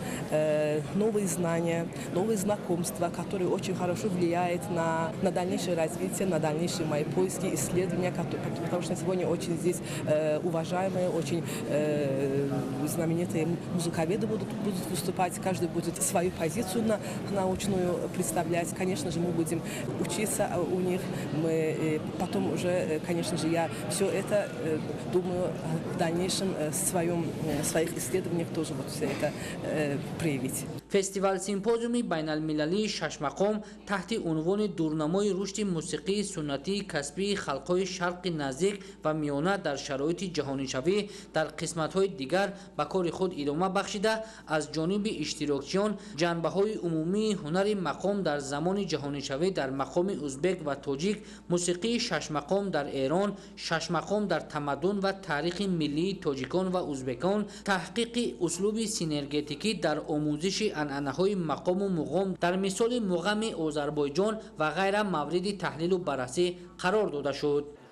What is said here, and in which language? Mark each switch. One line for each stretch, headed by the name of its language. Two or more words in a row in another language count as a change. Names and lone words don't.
Russian: Новые знания, новые знакомства, которые очень хорошо влияют на дальнейшее развитие, на дальнейшие мои поиски, исследования, потому что сегодня очень здесь уважаемые, очень знаменитые музыковеды будут выступать, каждый будет свою позицию научную представлять. Конечно же, мы будем учиться у них, мы потом уже, конечно же, я все это думаю в дальнейшем своих исследованиях тоже вот все это проявить.
Tajik: فستیوال سیمپوزیوم بین المللی 6 مقام تحت عنوان دورنمای رشد موسیقی سنتی کسبی خلق‌های شرق نزدیک و میانه در شرایط جهانی شوی در قسمت‌های دیگر به کار خود ادامه بخشیده از جانب اشتراکچیان جنبه‌های عمومی هنر مقام در زمان جهانی شوی در مقام ازبک و تاجیک، موسیقی 6 مقام در ایران، 6 مقام در تمدن و تاریخ ملی تاجیکان و ازبکان، تحقیق اسلوب سینرژیتیکی در آموزش انعنه‌های مقام و مقام در مثال مقام آذربایجان و غیره مورد تحلیل و بررسی قرار داده شد.